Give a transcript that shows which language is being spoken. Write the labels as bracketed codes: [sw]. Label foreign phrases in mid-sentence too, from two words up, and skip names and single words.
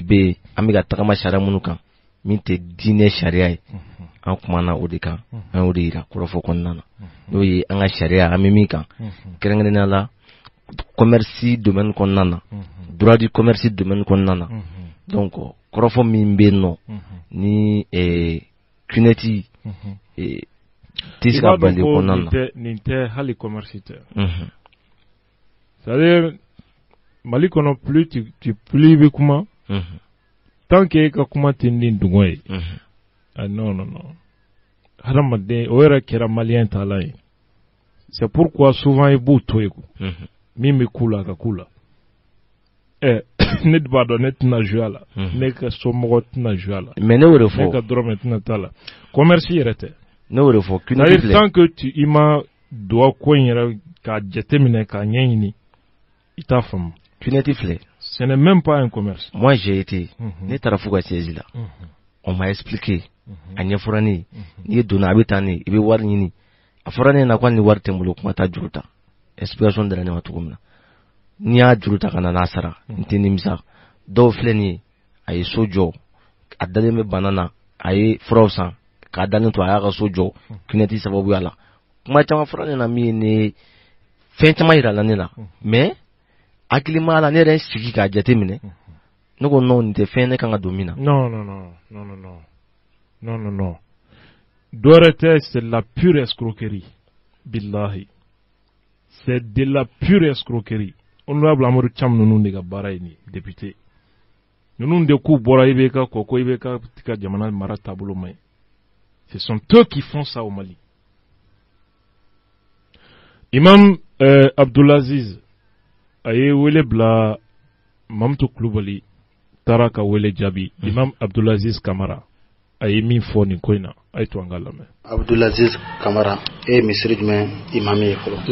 [bm] bɛ yen an bɛ ka tagama sariya minnu kan min tɛ diinɛ sariya ye an kumana o de kan an y'o de yira kɔrɔfɔ kɔnɔna na n'o ye an ka sariya an bɛ min kan kɛrɛnkɛrɛnnenya la [fr] commerce domaine [bm] kɔnɔna na [fr] droit du commerce domaine [bm] kɔnɔna na donc kɔrɔfɔ min bɛ yen nɔ ni cuneti tɛ se ka bali kɔnɔna na nin tɛ hali commerce tɛ [fr] c'est-à-dire [bm] Mali kɔnɔ plus i bɛ kuma [fr] tant que [bm] e ka kuma tɛ ni dungo ye non hadamaden o yɛrɛ kɛra malien taalan ye [fr] c'est pourquoi souvent [bm] i b'u to yen min bɛ k'u la a ka k'u la ne b'a dɔn ne tɛna jouer a la ne ka somɔgɔ tɛna jouer a la mais ne y'o de fɔ ne ka dɔrɔmɛ tɛna t'a la commerce yɛrɛ tɛ ne y'o de fɔ [fr] c'est-à-dire tant que [bm] i ma don ko in yɛrɛ k'a jateminɛ k'a ɲɛɲini i t'a faamu cuneti filɛ [fr] ce n'est même pas un commerce moi j'ai été [bm] ne taara fo ka siège la [fr] on m'a expliqué [bm] a ɲɛfɔra ne ye n'i ye donna a bɛ taa ne i bɛ wari ɲini a fɔra ne na ko ni wari tɛ n bolo kuma taa juru ta explication dira ne ma cogo min na n'i y'a juru ta ka na n'a sara n tɛ nimisa dɔw filɛ nin ye a ye so jɔ a dalen bɛ bana na a ye furaw san k'a dalen to a y'a ka so jɔ cuneti sababuya la kuma caman fɔra ne na min ye ne fɛn caman yira la ne la mais hakili ma la ne yɛrɛ sigi k'a jate minɛ ne ko non nin tɛ fɛn ne kan ka don min na non dɔ wɛrɛ tɛ [fr] c'est la pure escroquerie [bm] billahi [fr] c'est de la pure escroquerie [bm] honorable Amadou Thiam ninnu de ka baara ye nin député ninnu de k'u bɔra IBK kɔ ko IBK ka jamana mara taabolo ma ɲi [fr] ce sont eux qui font ça au Mali [bm] Imam Abdulaziz a ye wele bila Mamutu Kulubali taara ka wele jaabi Imam Abdulaziz Kamara a ye min fɔ nin ko in na a ye to an ka lamɛn. Abdulaziz Kamara e ye misiri jumɛn imami ye fɔlɔ?